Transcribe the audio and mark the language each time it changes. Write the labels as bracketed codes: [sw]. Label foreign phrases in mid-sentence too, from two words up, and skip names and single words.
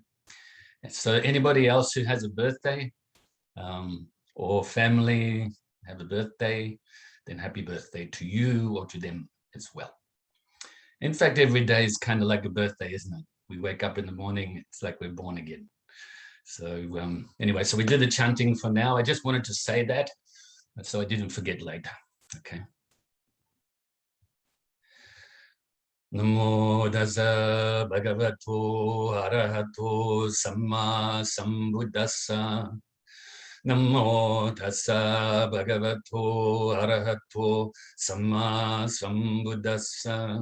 [en] So anybody else who has a birthday or family have a birthday, then happy birthday to you or to them as well. In fact, every day is kind of like a birthday, isn't it? We wake up in the morning, it's like we're born again. So anyway, so we did the chanting for now. I just wanted to say that so I didn't forget later. Okay. [pi] Namo Tassa Bhagavato Arahato Sammasambuddhassa. Namo Tassa Bhagavato Arahato Sammasambuddhassa.